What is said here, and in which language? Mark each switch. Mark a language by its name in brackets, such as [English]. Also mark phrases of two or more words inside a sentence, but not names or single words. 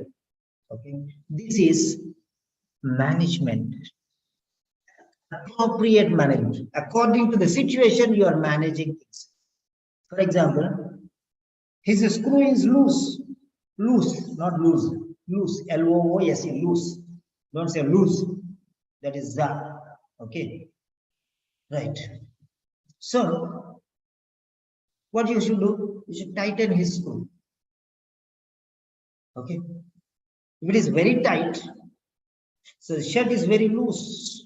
[English] Okay. This is management. Appropriate management. According to the situation, you are managing things. For example, his screw is loose. Loose, not loose. Loose. L-O-O-S-E, loose. Don't say loose. That is za. Okay. Right. So, what you should do? You should tighten his screw. Okay. If it is very tight, so the shirt is very loose.